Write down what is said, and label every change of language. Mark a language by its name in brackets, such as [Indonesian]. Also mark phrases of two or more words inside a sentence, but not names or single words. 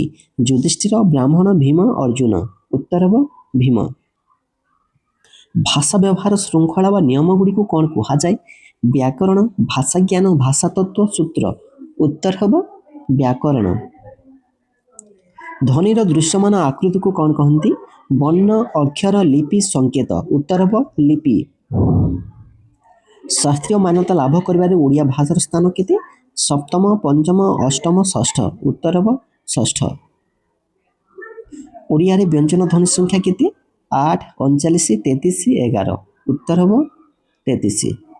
[Odia] ଯୁଧିଷ୍ଠିର, ବ୍ରାହ୍ମଣ, ଭୀମ, ଅର୍ଜୁନ। ଉତ୍ତର ହେବ ଭୀମ। ଭାଷା ବ୍ୟବହାର ଶୃଙ୍ଖଳା ବା ନିୟମ ଗୁଡ଼ିକୁ କ'ଣ କୁହାଯାଏ? ବ୍ୟାକରଣ, ଭାଷାଜ୍ଞାନ, ଭାଷାତତ୍ତ୍ୱ, ସୂତ୍ର। ଉତ୍ତର ହେବ ବ୍ୟାକରଣ। ଧ୍ୱନିର ଦୃଶ୍ୟମାନ ଆକୃତିକୁ କ'ଣ କହନ୍ତି? ବର୍ଣ୍ଣ ଅକ୍ଷର ଲିପି ସଙ୍କେତ ଉତ୍ତର ହବ ଲିପି। ଶାସ୍ତ୍ରୀୟ ମାନ୍ୟତା ଲାଭ କରିବାରେ ଓଡ଼ିଆ ଭାଷାର ସ୍ଥାନ କେତେ? ସପ୍ତମ, ପଞ୍ଚମ, ଅଷ୍ଟମ, ଷଷ୍ଠ ଉତ୍ତର ହବ ଷଷ୍ଠ। ଓଡ଼ିଆରେ ବ୍ୟଞ୍ଜନ ଧ୍ୱନି ସଂଖ୍ୟା କେତେ? 8, 39, 33, 11 ଉତ୍ତର ହବ 33।